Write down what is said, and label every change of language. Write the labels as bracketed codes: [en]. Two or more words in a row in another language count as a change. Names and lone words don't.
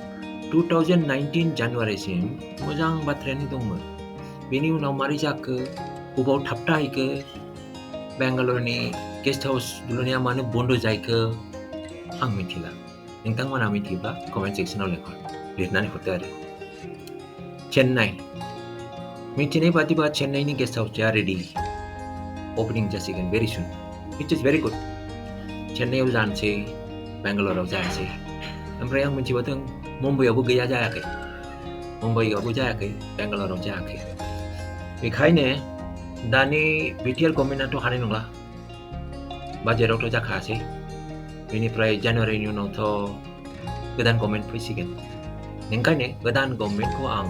[brx] 2019 जानुवारिसिम मोजां बाथ्रायानो दंमोन बेनि उनाव मारै जाखो बबाव थाबथाहैखो बेंगालुरुनि गेस्ट हाउस लुनाया मानो बन्द जायखो आं मिथिला नोंथांमोना मिथियोब्ला कमेन्ट सेक्सनाव लिरनानै हरदो आरो चेन्नाइ मिथिनाय बादिबा चेन्नाइनि गेस्ट हाउसआ [en] ready opening [brx] जासिगोन [en] very soon it is very good [brx] चेन्नाइआव जानोसै बेंगालुरुआव जायासै ओमफ्राय आं मिथिबावदों मुम्बाइआवबो गैया जायाखै बेंगालुरुआव जायाखै बेखायनो दानि BTR गभर्नमेन्टआथ' हानाय नंला बाजेटआवथ' जाखायासै बेनिफ्राय जानुवारिनि उनावथ' गोदान गभर्नमेन्ट फैसिगोन ओंखायनो गोदान गभर्नमेन्टखौ आं